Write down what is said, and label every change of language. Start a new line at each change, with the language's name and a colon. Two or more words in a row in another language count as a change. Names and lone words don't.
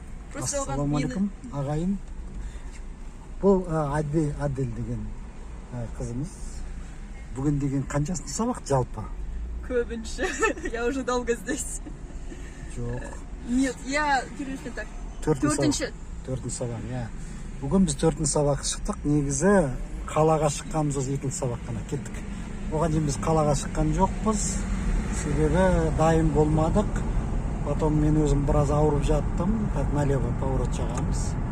Kazakh: Ассалаумағалейкум ағайын. Бұл Адель деген қызымыз. Бүгін деген қаншасыншы сабақ жалпы? Көбінші.
Russian: Я уже долго здесь.
Kazakh: Жоқ.
Russian: Нет, я перешли так.
Kazakh: Төртінші сабақ, иә. Бүгін біз төртінші сабақ шықтық. Негізі қалаға шыққанымыз осы екінші сабақ қана кеттік. Оған дейін біз қалаға шыққан жоқпыз. Себебі дайын болмадық. Потом мен өзім біраз ауырып жаттым.
Russian: Так налево поворот
Kazakh: жағамыз.